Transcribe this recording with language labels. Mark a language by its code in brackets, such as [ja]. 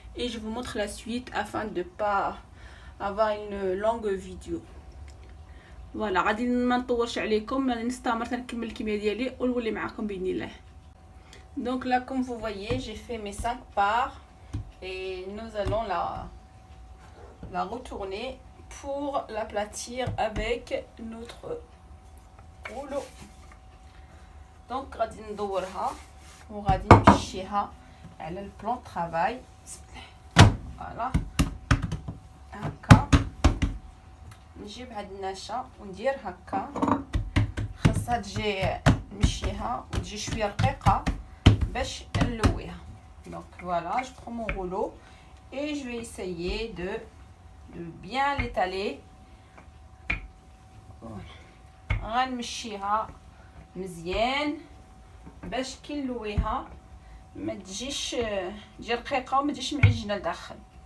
[fr] Et je vous montre la suite afin de ne pas avoir une longue vidéo. [ar] Voilà, غادي ما نطولش عليكم، نستمر نكمل الكميه ديالي ونولي معكم باذن الله. [fr] Donc là, comme vous voyez, j'ai fait mes 5 parts et nous allons la retourner pour l'aplatir avec notre rouleau. [ar] Donc غادي ندورها وغادي نمشيها على البلان طرافاي. فوالا هكا نجيب هاد النشا وندير هكا، خاصها تجي نمشيها وتجي شويه رقيقه باش نلويها. [fr] Donc voilà, je prends mon rouleau et je vais essayer de bien l'étaler. [ar] غنمشيها مزيان باش كي نلويها ما تجيش تجي رقيقه وما تجيش معجنه لداخل.